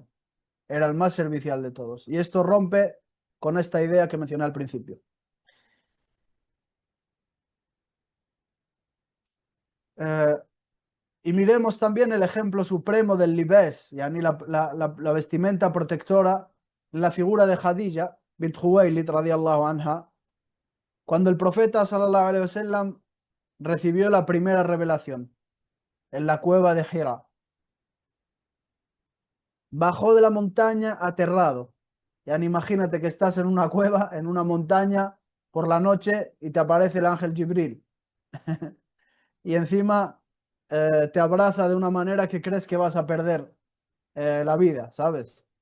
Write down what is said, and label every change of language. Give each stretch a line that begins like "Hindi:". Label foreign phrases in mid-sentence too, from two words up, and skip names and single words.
Spanish: Era el más servicial de todos. Y esto rompe con esta idea que mencioné al principio. Eh, y miremos también el ejemplo supremo del libés, yani la vestimenta protectora, la figura de Khadija bint Khuwaylid
Arabic: رضي الله عنها,
Spanish: cuando el profeta
Arabic: صلى الله عليه وسلم
Spanish: recibió la primera revelación en la cueva de Hira. Bajó de la montaña aterrado. Yani imagínate que estás en una cueva, en una montaña, por la noche y te aparece el ángel Jibril. Y encima te abraza de una manera que crees que vas a perder la vida, ¿sabes?